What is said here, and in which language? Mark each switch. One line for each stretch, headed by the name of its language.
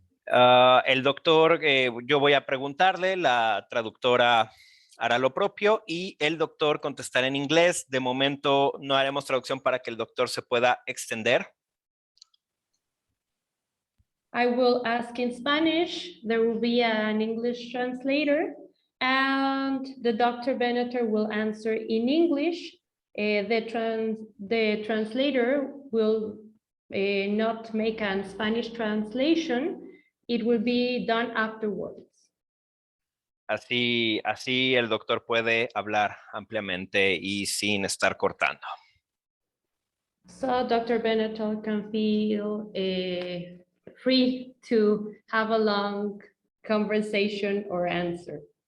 Spanish: El doctor, yo voy a preguntarle, la traductora hará lo propio y el doctor contestará en inglés. De momento no haremos traducción para que el doctor se pueda extender.
English: I will ask in Spanish. There will be an English translator, and the Dr. Benatar will answer in English. The translator will not make a Spanish translation. It will be done afterwards.
Spanish: Así el doctor puede hablar ampliamente y sin estar cortando.
English: So Dr. Benatar can feel free to have a long conversation or answer.